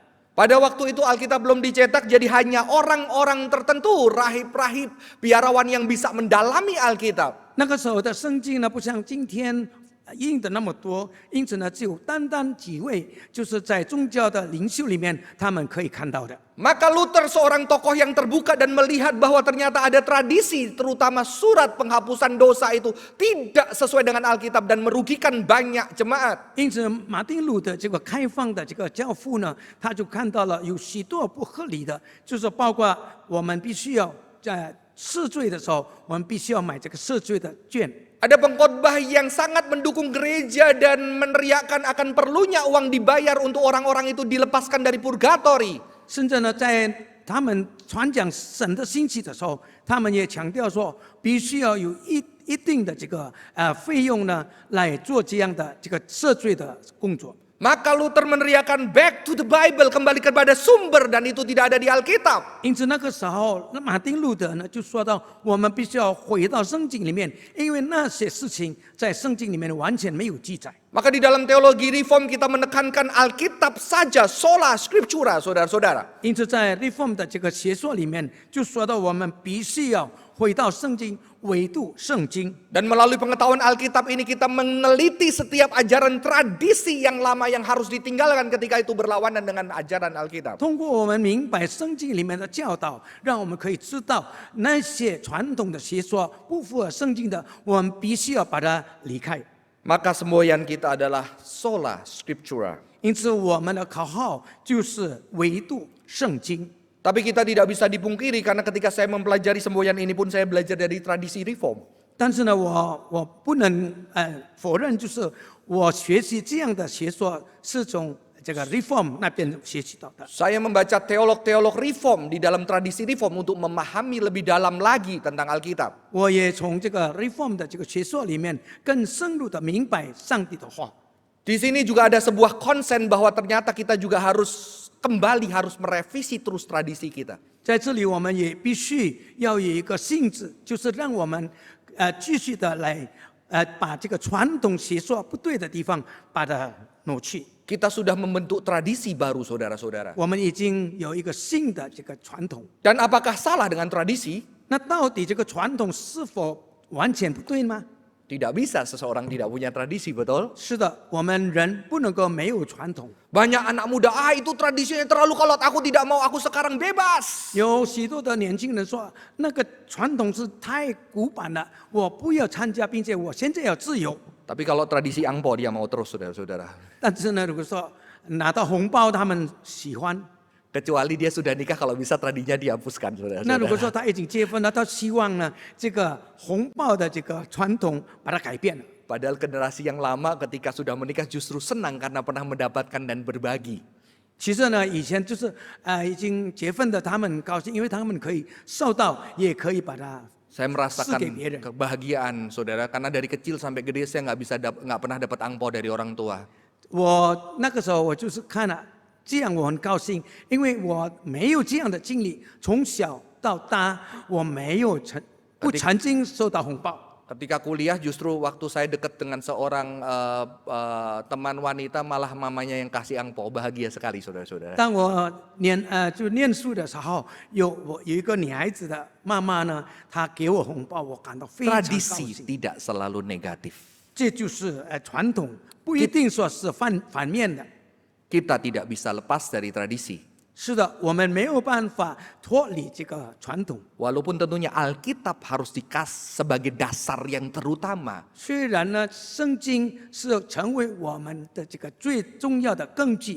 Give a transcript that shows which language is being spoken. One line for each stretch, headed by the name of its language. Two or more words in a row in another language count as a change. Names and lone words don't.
Indonesian: Pada waktu itu Alkitab belum dicetak, jadi hanya orang-orang tertentu, rahib-rahib, biarawan yang bisa mendalami Alkitab.
Chinese: 那个时候的圣经呢，不像今天印的那么多，因此呢，只有单单几位，就是在宗教的领袖里面，他们可以看到的。
Indonesian: Maka Luther seorang tokoh yang terbuka dan melihat bahwa ternyata ada tradisi, terutama surat penghapusan dosa itu tidak sesuai dengan Alkitab dan merugikan banyak jemaat.
Chinese: 因此，马丁路的这个开放的这个教父呢，他就看到了有许多不合理的，就是包括我们必须要在赦罪的时候，我们必须要买这个赦罪的券。
Indonesian: Ada pengkhotbah yang sangat mendukung gereja dan meneriakkan akan perlunya uang dibayar untuk orang-orang itu dilepaskan dari purgatori.
Chinese: 甚至呢，在他们传讲神的兴起的时候，他们也强调说，必须要有一定的这个费用呢，来做这样的这个赦罪的工作。
Indonesian: Maka Luther meneriakkan
English: back to the Bible,
Indonesian: kembali kepada sumber, dan itu tidak ada di Alkitab.
Chinese: 因此那个时候，那马丁路德呢就说到，我们必须要回到圣经里面，因为那些事情在圣经里面完全没有记载。
Indonesian: Maka di dalam teologi reform kita menekankan Alkitab saja,
Latin: sola scriptura,
Indonesian: saudara-saudara.
Chinese: 因此在 Reform 的这个学说里面，就说到我们必须要回到圣经，唯独圣经。
Indonesian: Dan melalui pengetahuan Alkitab ini kita meneliti setiap ajaran tradisi yang lama yang harus ditinggalkan ketika itu berlawanan dengan ajaran Alkitab.
Chinese: 通过我们明白圣经里面的教导，让我们可以知道那些传统的学说不符合圣经的，我们必须要把它离开。
Indonesian: Maka semboyan kita adalah
Latin: sola scriptura.
Chinese: 因此，我们的口号就是唯独圣经。
Indonesian: Tapi kita tidak bisa dipungkiri karena ketika saya mempelajari semboyan ini pun saya belajar dari tradisi reform.
Chinese: 但是呢，我不能否认，就是我学习这样的学说是从这个 Reform 那边学习到的。
Indonesian: Saya membaca teolog-teolog reform di dalam tradisi reform untuk memahami lebih dalam lagi tentang Alkitab.
Chinese: 我也从这个 Reform 的这个学说里面更深入的明白上帝的话。
Indonesian: Di sini juga ada sebuah konsen bahwa ternyata kita juga harus kembali harus merevisi terus tradisi kita.
Chinese: 在这里，我们也必须要有一个性质，就是让我们继续的来把这个传统学说不对的地方把它挪去。
Indonesian: Kita sudah membentuk tradisi baru, saudara-saudara.
Chinese: 我们已经有一个新的这个传统，
Indonesian: Dan apakah salah dengan tradisi?
Chinese: 那到底这个传统是否完全不对吗？
Indonesian: Tidak bisa seseorang tidak punya tradisi, betul?
Chinese: 是的，我们人不能够没有传统。
Indonesian: Banyak anak muda, itu tradisinya terlalu kolot, aku tidak mau, aku sekarang bebas.
Chinese: 有许多的年轻人说，那个传统是太古板了，我不要参加，并且我现在要自由。
Indonesian: Tapi kalau tradisi angpo dia mau terus, saudara-saudara.
Chinese: 但是呢，如果说拿到红包，他们喜欢；
Indonesian: Kecuali dia sudah nikah, kalau bisa tradinya dihapuskan,
Chinese: 那如果
Indonesian: saudara-saudara.
Chinese: 说他已经结婚了，他希望呢，这个红包的这个传统把它改变了。
Indonesian: Padahal generasi yang lama ketika sudah menikah justru senang karena pernah mendapatkan dan berbagi.
Chinese: 其实呢，以前就是已经结婚的，他们很高兴，因为他们可以受到，也可以把它
Indonesian: Saya merasakan Sedikit. kebahagiaan, saudara, karena dari kecil sampai gede saya nggak pernah dapat angpau dari orang tua.
Chinese: 我那个时候我就是看了，这样我很高兴，因为我没有这样的经历，从小到大我没有不曾经收到红包。
Indonesian: Ketika kuliah justru waktu saya dekat dengan seorang teman wanita malah mamanya yang kasih angpau, bahagia sekali, saudara-saudara.
Chinese: 当我就念书的时候，有一个女孩子的妈妈呢，她给我红包，我感到非常高
Indonesian: Tradisi
Chinese: 兴。
Indonesian: tidak selalu negatif.
Chinese: 这就是传统，不一定说是反面的。
Indonesian: Kita tidak bisa lepas dari tradisi.
Chinese: 是的，我们没有办法脱离这个传统。
Indonesian: Walaupun tentunya Alkitab harus dikasih sebagai dasar yang terutama.
Chinese: 虽然呢，圣经是成为我们的这个最重要的根据。